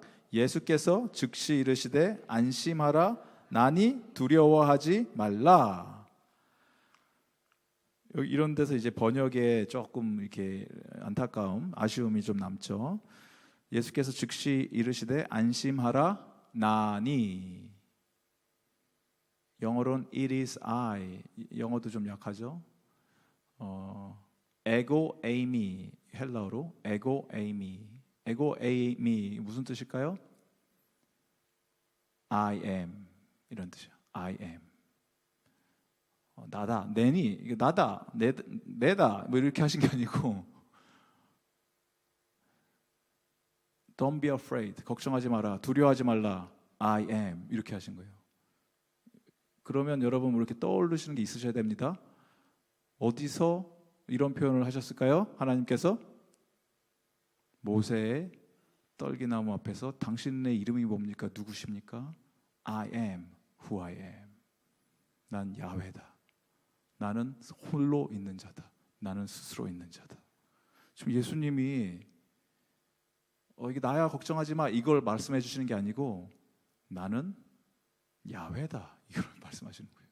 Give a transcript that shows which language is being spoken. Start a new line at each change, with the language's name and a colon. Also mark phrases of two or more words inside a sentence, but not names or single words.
Korean: 예수께서 즉시 이르시되 안심하라, 나니 두려워하지 말라. 이런 데서 이제 번역에 조금 이렇게 안타까움, 아쉬움이 좀 남죠. 예수께서 즉시 이르시되 안심하라, 나니. 영어로는
English: it is I.
Korean: 영어도 좀 약하죠.
Greek: ἐγώ εἰμι, 헬라어로 ἐγώ εἰμι. ἐγώ εἰμι
Korean: 무슨 뜻일까요?
English: I am
Korean: 이런 뜻이야.
English: I am.
Korean: 나다, 내니, 이게 나다, 내다 이렇게 하신 게 아니고
English: Don't be afraid.
Korean: 걱정하지 마라. 두려워하지 말라.
English: I am.
Korean: 이렇게 하신 거예요. 그러면 여러분 이렇게 떠오르시는 게 있으셔야 됩니다. 어디서 이런 표현을 하셨을까요? 하나님께서 모세의 떨기나무 앞에서 당신의 이름이 뭡니까? 누구십니까?
English: I am who I am.
Korean: 난 야훼다. 나는 홀로 있는 자다. 나는 스스로 있는 자다. 지금 예수님이 이게 나야 걱정하지 마 이걸 말씀해 주시는 게 아니고 나는 야훼다 이걸 말씀하시는 거예요.